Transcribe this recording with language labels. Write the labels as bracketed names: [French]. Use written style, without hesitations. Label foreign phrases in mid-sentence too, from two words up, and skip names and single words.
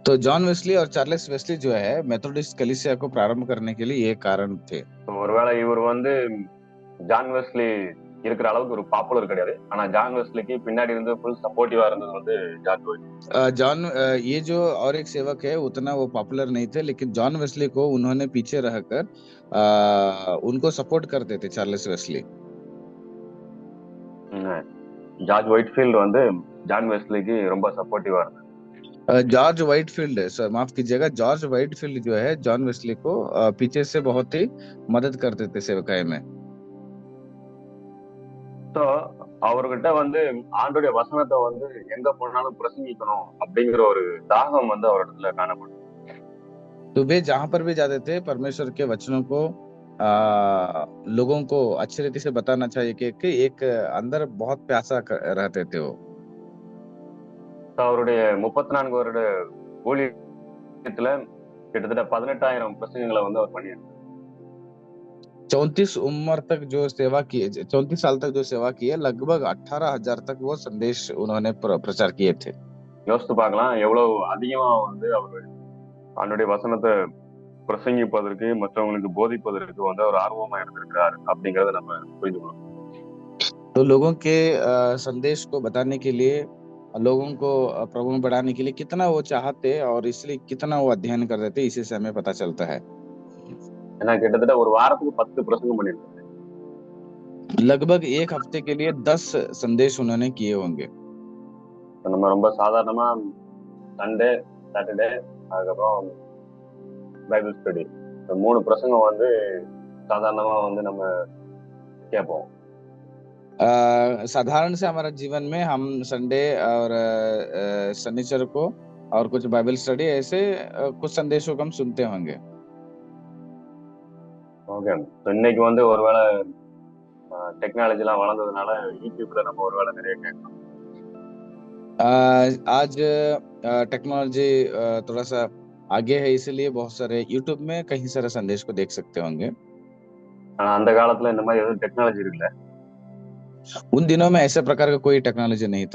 [Hindi] तो जॉन वेस्ली और चार्ल्स वेस्ली जो है मेथोडिस्ट कलीसिया को प्रारंभ करने के लिए ये कारण थे। [Tamil] ஒருவேளை இவர் வந்து ஜான் வெஸ்லி இருக்கிற அளவுக்கு ஒரு பாப்புலர் கிடையாது, ஆனா ஜான் வெஸ்லிக்கு பின்னாடி இருந்து [English] full supportive [Tamil] இருந்தது வந்து ஜார்ஜ் ஒயிட்। [Hindi] जॉन ये जो और एक सेवक है उतना वो पॉपुलर नहीं थे, लेकिन जॉन वेस्ली को उन्होंने पीछे रहकर उनको सपोर्ट करते थे चार्ल्स वेस्ली। [Tamil] ஜார்ஜ் ஒயிட்ஃபீல்ட் வந்து ஜான் வெஸ்லிக்கு ரொம்ப சப்போர்ட்டிவா இருந்தார்। [Hindi] जॉर्ज व्हाइटफील्ड, सर माफ कीजिएगा, जॉर्ज व्हाइटफील्ड जो है जॉन वेस्ली को पीछे से बहुत ही मदद करते थे सेवकाई में। [Tamil] तो அவர்கிட்ட வந்து ஆண்டோடைய வசனத்தை வந்து எங்க போனாலும் பிரசங்கிக்கணும் அப்படிங்கிற ஒரு தாகம் வந்து அவரிடத்துல காணப்படும்। [Hindi] तो वे जहां पर भी जाते थे परमेश्वर के वचनों को लोगों को अच्छी रीति से बताना चाहिए कि एक अंदर बहुत प्यासा रहते थे वो। [Tamil] அவருடைய 34 வருட ஊழியத்துல கிட்டத்தட்ட 18,000 பிரசங்கங்களை வந்து அவர் பண்ணியிருக்கார்। [Hindi] 34 उम्र तक जो सेवा की, 34 साल तक जो सेवा की है, लगभग 18,000 तक वो संदेश उन्होंने प्रचार किए थे। [Tamil] யோசித்து பார்க்கலாம் எவ்வளவு அதிகமா வந்து அவர் அவனுடைய வசனத்தை பிரசங்கிப்பதற்கு மற்றவங்களுக்கு போதிப்பதற்கு வந்து அவர் ஆர்வமா இருந்திருக்கிறார் அப்படிங்கறத நம்ம புரிஞ்சுக்கணும்। [Hindi] तो लोगों के संदेश को बताने के लिए, लोगों को प्रभु में बढ़ाने के लिए कितना वो चाहते और इसलिए कितना वो अध्ययन करते थे, इसी से हमें पता चलता है। [Tamil] ஏன்னா கிட்டத்தட்ட ஒரு வாரத்துக்கு 10 பிரசங்கம் பண்ணிருக்காரு। [Hindi] लगभग एक हफ्ते के लिए 10 संदेश उन्होंने किए होंगे। [Tamil] நம்ம ரொம்ப சாதாரணமா [English] Sunday, Saturday, [Tamil] அதுக்கப்புறம் [English] Bible study, [Tamil] இந்த 3 பிரசங்கம் வந்து சாதாரணமா வந்து நம்ம கேட்போம்। [Hindi] साधारण से हमारा जीवन में हम संडे और शनिचर को और कुछ [English] Bible study [Hindi] ऐसे कुछ संदेशों को हम सुनते होंगे। [Tamil] ஓகே, இன்னைக்கு வந்து ஒருவேளை டெக்னாலஜி எல்லாம் வளர்ந்ததுனால யூடியூப்ல நம்ம ஒருவேளை நிறைய கேட்கலாம்। [Hindi] आज टेक्नोलॉजी थोड़ा सा आगे है, इसलिए बहुत सारे यूट्यूब में कई सारे संदेश को देख सकते होंगे। [Tamil] அந்த காலத்துல இந்த மாதிரி எதுவும் டெக்னாலஜி இருக்குல்ல, [Hindi] उन दिनों में ऐसे प्रकार का कोई टेक्नोलॉजी नहीं था।